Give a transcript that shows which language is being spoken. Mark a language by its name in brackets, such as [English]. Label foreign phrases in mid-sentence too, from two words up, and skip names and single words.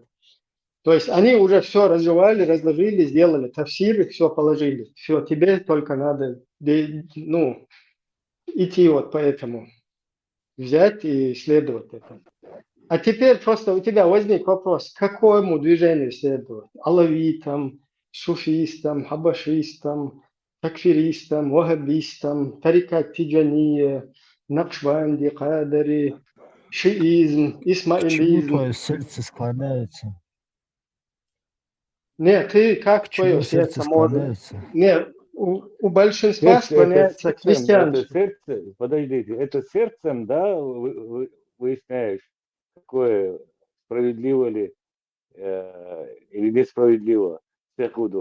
[Russian] То есть они уже все разжевали, разложили, сделали тафсиры, все положили. Все, тебе только надо идти вот по этому. Взять и исследовать это. А теперь просто у тебя возник вопрос, какому движению следовать? Алавитам, суфистам, хабашистам, такфиристам, ваххабистам, тарикат Тиджания, Накшбанди, Кадари, шиизм, Почему исмаилизм. твое сердце склоняется? Нет, ты как твое Почему сердце сердце может... склоняется? Нет, у большинства Сердце, это склоняется к сердцем, это христианству. сердце, подождите, это сердцем, да, выясняешь, какое справедливо ли или несправедливо секуду.